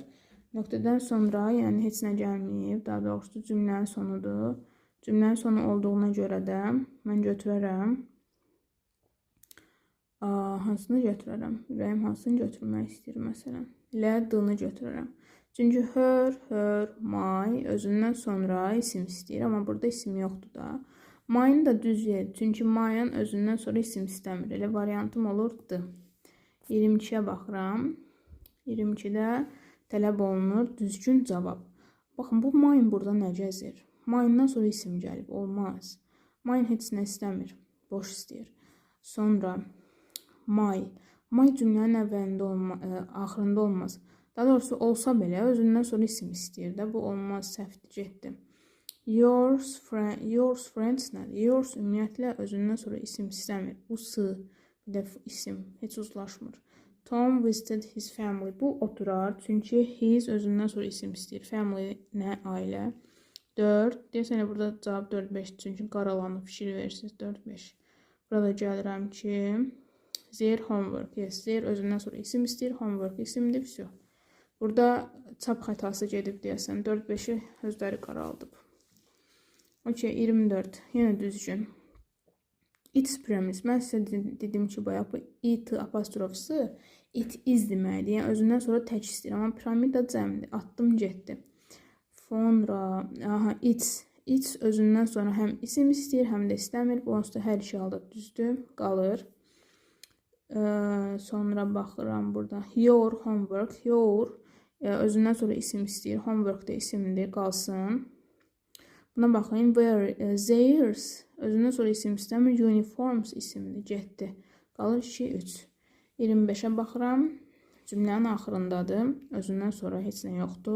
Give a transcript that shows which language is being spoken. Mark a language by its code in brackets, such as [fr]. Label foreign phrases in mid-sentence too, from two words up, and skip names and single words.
[az] Nöqtədən sonra, yəni heç nə gəlməyib. Daha doğrusu cümlənin sonudur. Cümlənin sonu olduğuna görə də mən götürərəm. Hansını götürərəm? Ürəyim hansını götürmək istəyir məsələn? Ilə D-ni götürərəm. Çünki [en] her, my [az] özündən sonra isim istəyir. Amma burada isim yoxdur da. My'ın da düz yer. Çünki my'ın özündən sonra isim istəmir. Elə variantım olur D. 22'yə baxıram. 22'də tələb olunur düzgün cavab. Baxın, bu my'ın burada nə gəzir? My'ından sonra isim gəlib. Olmaz. My heç nə istəmir. Boş istəyir. Sonra my. My cümlənin əvvəlində axırında olmaz. Daha doğrusu olsa belə özündən sonra isim istəyir də. Bu olmaz, səhvdir, getdi. [en] Yours friends [az] nədir? Yours ümumiyyətlə özündən sonra isim istəmir. Bu s, bir də isim, heç uzlaşmır. [en] Tom visited his family. [az] Bu oturar. Çünki his özündən sonra isim istəyir. Family nə? Ailə. 4. Deyəsən burada cavab 4-5. Çünki qaralanıb fikir verirsiniz. 4-5. Burada gəlirəm ki [en] their homework. Yes, their [az] özündən sonra isim istəyir. Homework isimdir. Vəsə. Burada çap xətası gedib deyəsən. 4-5'i özləri qaraldıb. Okay, 24. Yenə düzgün. [en] It's premise. [az] Mən sizə dedim ki, bayaq bu it apostrofsu [en] it is [az] deməkdir. Yəni özündən sonra tək istəyir. Amma piramida cəmdir. Atdım, getdi. Sonra, it's özündən sonra həm isim istəyir, həm də istəmir. Bu onsuz da hər iki halda düzdür. Qalır. Sonra baxıram burada. [en] Your homework. [az] Your özündən sonra isim istəyir. Homework da isimdir. Qalsın. Buna baxın. Theirs özündən sonra isim istəmir. Uniforms isimdir. Getdi. Qalır 2-3. 25'ə baxıram. Cümlənin axırındadır. Özündən sonra heç nə yoxdur.